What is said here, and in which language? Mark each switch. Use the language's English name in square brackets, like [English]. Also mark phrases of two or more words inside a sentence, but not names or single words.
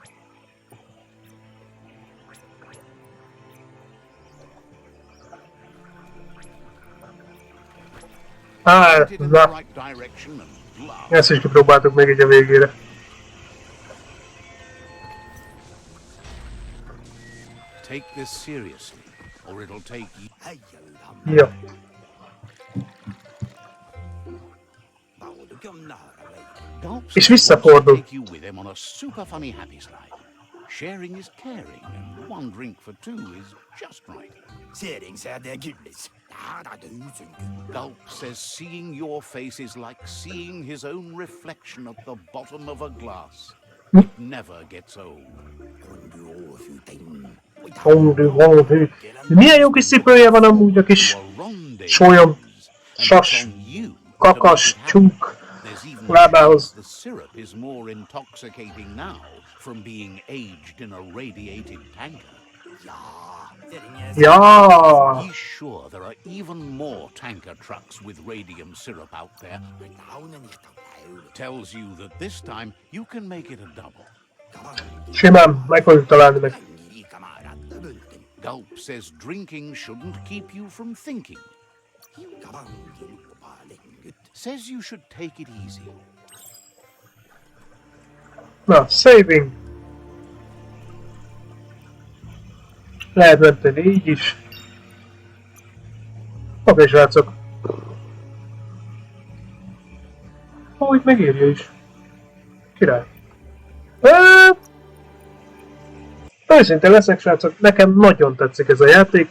[English] Point it in the [Hungarian] Na, [English] right direction and blah. [Hungarian] ezt is kipróbáltuk még így a végére. [English] Take this seriously, or it'll take you. [Hungarian] Ja. [English] Gulps [Hungarian] És [English] wants to [Hungarian] visszafordul. [English] take you with him on a super funny happy slide. Sharing is caring, and one drink for two is just right. Gulp says seeing your face is like seeing his own reflection at the bottom of a glass. It never gets old. [Hungarian] Milyen jó kis cipője van amúgy a kis [English] A rendezvous, [Hungarian] sólyom, [English] and it's [Hungarian] sas, [English] on you to [Hungarian] kakas, [English] make it [Hungarian] csunk. [English] There's even [Hungarian] lábához. [English] the syrup is more intoxicating now from being aged in a radiated tanker. [Hungarian] Ja. [English] He's sure there are even more tanker trucks with radium syrup out there. Tells you that this time you can make it a double. [Hungarian] Simán, meg fogjuk találni meg. [English] Gulp says drinking shouldn't keep you from thinking. Says you should take it easy. [Hungarian] Na, saving. Lehet menteni így is. Oké, srácok. Ó, itt megírja is. Király. Őszintén leszek, srácok, nekem nagyon tetszik ez a játék.